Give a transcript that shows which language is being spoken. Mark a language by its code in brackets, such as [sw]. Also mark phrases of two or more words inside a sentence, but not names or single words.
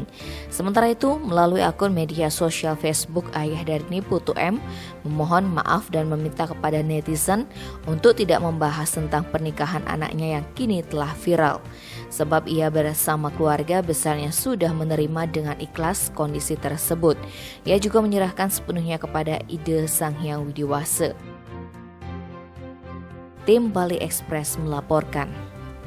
[id] Sementara itu, melalui akun media sosial Facebook, ayah dari nipu Tu M memohon maaf dan meminta kepada netizen untuk tidak membahas tentang pernikahan anaknya yang kini telah viral, sebab ia bersama keluarga besarnya sudah menerima dengan ikhlas kondisi tersebut. Ia juga menyerahkan sepenuhnya kepada ide Sang Hyang Widi Wase. Tim Bali Express melaporkan.